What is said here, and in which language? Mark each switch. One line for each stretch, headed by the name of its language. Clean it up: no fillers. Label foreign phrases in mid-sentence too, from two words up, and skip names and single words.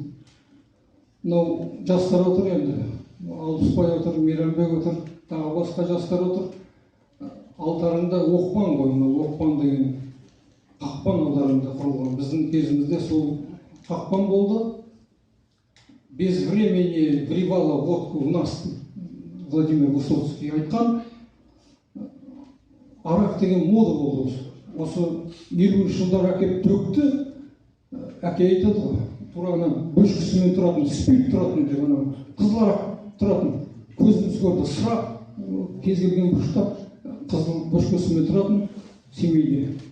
Kazakh: Мынау жастар отыр енді. Алпысбай отыр, Мейрамбек отыр, тағы басқа жастар отыр. Алдарында оқпан ғой, оқпан деген қақпан алдарында құрылған. Біздің кезімізде сол қақпан болды.
Russian: без времени вливала водку в нас,
Kazakh: Владимир Высоцкий айтқан, арақ деген мода болды. Осы 50 жылдар әкеп төкті, әке айтады ғой, тура ана бөшкісімен тұратын, спирт тұратын деп, ана қызыл арақ тұратын, көзіміз көрді, сұрақ, кез келген бұрышта қызыл бөшкісімен тұратын Семейде.